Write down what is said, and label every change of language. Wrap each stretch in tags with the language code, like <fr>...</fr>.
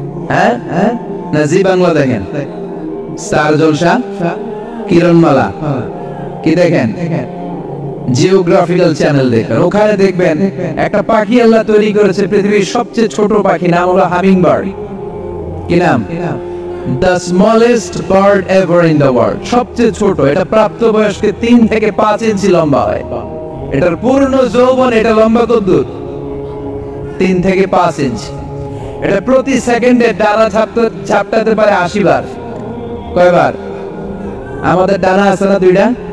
<bn>হ্যাঁ, না জি বাংলা দেখেন? স্টার জলসা, কিরণমালা কি দেখেন? জিওগ্রাফিক্যাল চ্যানেল দেখবেন। ওখানে দেখবেন একটা পাখি আল্লাহ তৈরি করেছে, পৃথিবীর সবচেয়ে ছোট পাখি, নাম হলো হামিং বার্ড। কি নাম?</bn> <en>The smallest bird ever in the world.</en> <bn>সবচেয়ে ছোট। এটা প্রাপ্তবয়স্কে 3 থেকে 5 ইঞ্চি লম্বা হয়। এটার পূর্ণ যৌবন এটা লম্বা কতদূর? 3 থেকে 5 ইঞ্চি। এটা প্রতি সেকেন্ডে ডানা ঝাপটাতে পারে 80 বার। কয়বার? আমাদের ডানা আছে না 2টা?</bn>